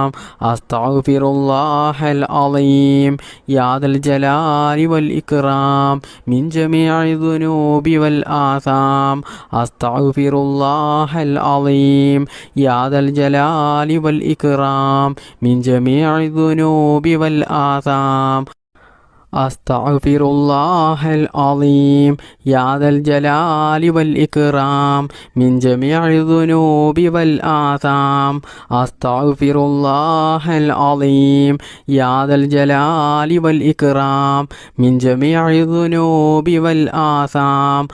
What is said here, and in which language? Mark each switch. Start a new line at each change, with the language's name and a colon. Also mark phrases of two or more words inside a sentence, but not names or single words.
Arabic: أستغفر الله العظيم يا ذا الجلال والإكرام من جميع الذنوب والآثام. أستغفر الله العظيم يا ذا الجلال والإكرام من جميع الذنوب والآثام. أستغفر الله العظيم يا ذا الجلال والإكرام من جميع الذنوب والآثام. أستغفر الله العظيم يا ذا الجلال والإكرام من جميع الذنوب والآثام.